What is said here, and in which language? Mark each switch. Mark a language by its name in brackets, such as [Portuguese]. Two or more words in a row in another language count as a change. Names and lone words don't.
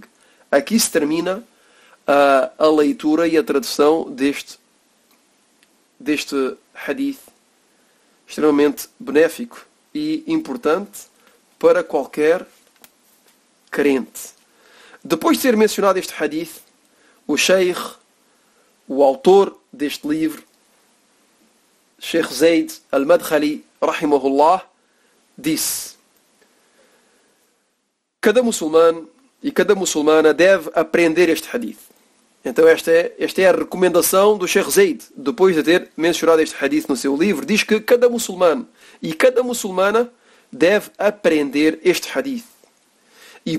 [Portuguese] Aqui se termina a leitura e a tradução deste hadith extremamente benéfico e importante para qualquer crente. Depois de ter mencionado este hadith, o Sheikh, o autor deste livro, Sheikh Zayd al-Madkhali, rahimahullah, disse: cada muçulmano e cada muçulmana deve aprender este hadith. Então esta é a recomendação do Sheikh Zayd, depois de ter mencionado este hadith no seu livro. Diz que cada muçulmano e cada muçulmana deve aprender este hadith e